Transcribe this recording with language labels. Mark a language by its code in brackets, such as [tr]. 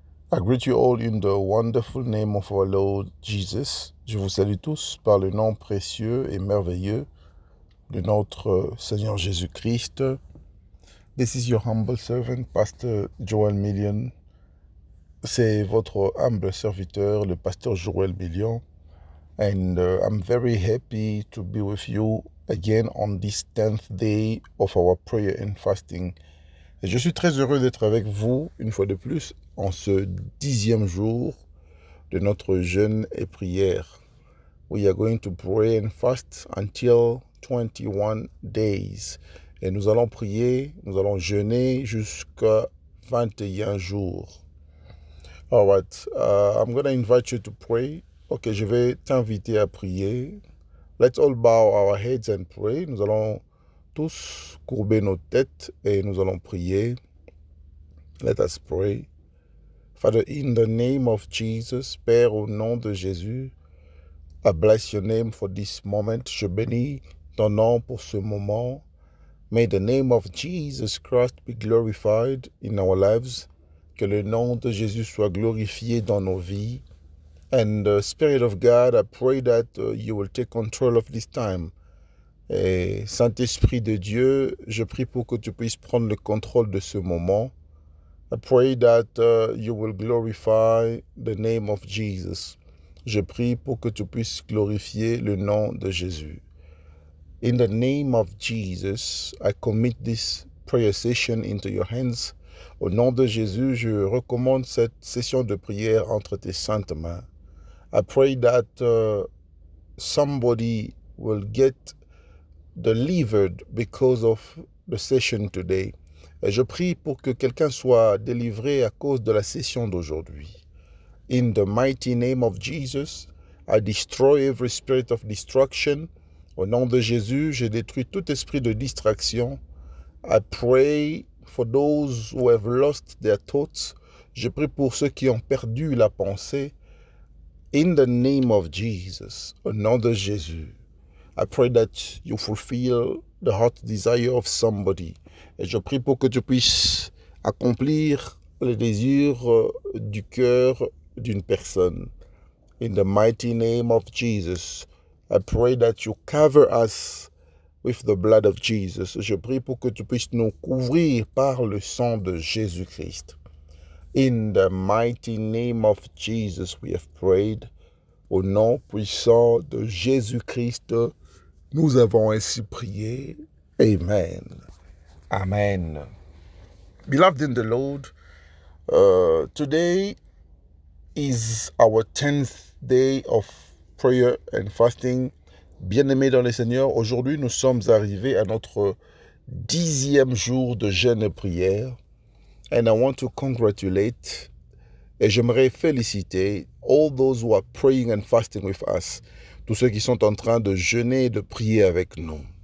[en] I greet you all in the wonderful name of our Lord Jesus. [fr] Je vous salue tous par le nom précieux et merveilleux de notre Seigneur Jésus-Christ. [en] This is your humble servant, Pastor Joel Million. [fr] C'est votre humble serviteur, le pasteur Joel Million. [en] And I'm very happy to be with you again on this 10th day of our prayer and fasting. [fr] Et je suis très heureux d'être avec vous, une fois de plus, en ce 10e jour de notre jeûne et prière. [en] We are going to pray and fast until 21 days. [fr] Et nous allons prier, nous allons jeûner jusqu'à 21 jours. [en] All right, I'm going to invite you to pray. [fr] Ok, je vais t'inviter à prier. [en] Let's all bow our heads and pray. [fr] Nous allons tous courber nos têtes et nous allons prier. [en] Let us pray. Father, in the name of Jesus, [fr] Père, au nom de Jésus, [en] I bless your name for this moment. [fr] Je bénis ton nom pour ce moment. [en] May the name of Jesus Christ be glorified in our lives. [fr] Que le nom de Jésus soit glorifié dans nos vies. [en] And Spirit of God, I pray that you will take control of this time. [fr] Et Saint-Esprit de Dieu, je prie pour que tu puisses prendre le contrôle de ce moment. [en] I pray that you will glorify the name of Jesus. [fr] Je prie pour que tu puisses glorifier le nom de Jésus. [en] In the name of Jesus, I commit this prayer session into your hands. [fr] Au nom de Jésus, je recommande cette session de prière entre tes saintes mains. [en] I pray that somebody will get delivered because of the session today. [fr] Et je prie pour que quelqu'un soit délivré à cause de la session d'aujourd'hui. [en] In the mighty name of Jesus, I destroy every spirit of destruction. [fr] Au nom de Jésus, je détruis tout esprit de distraction. [en] I pray for those who have lost their thoughts. [fr] Je prie pour ceux qui ont perdu la pensée. [en] In the name of Jesus, [fr] au nom de Jésus, [en] I pray that you fulfill the heart desire of somebody. [fr] Et je prie pour que tu puisses accomplir les désirs du cœur d'une personne. [en] In the mighty name of Jesus, I pray that you cover us with the blood of Jesus. [fr] Je prie pour que tu puisses nous couvrir par le sang de Jésus-Christ. [en] In the mighty name of Jesus, we have prayed. [fr] Au nom puissant de Jésus-Christ, nous avons ainsi prié. Amen. Amen. [en] Beloved in the Lord, today is our 10th day of prayer and fasting. [fr] Bien-aimés dans le Seigneur, aujourd'hui nous sommes arrivés à notre 10e jour de jeûne et prière. [en] And I want to congratulate, [fr] et j'aimerais féliciter [en] all those who are praying and fasting with us, [fr] tous ceux qui sont en train de jeûner et de prier avec nous.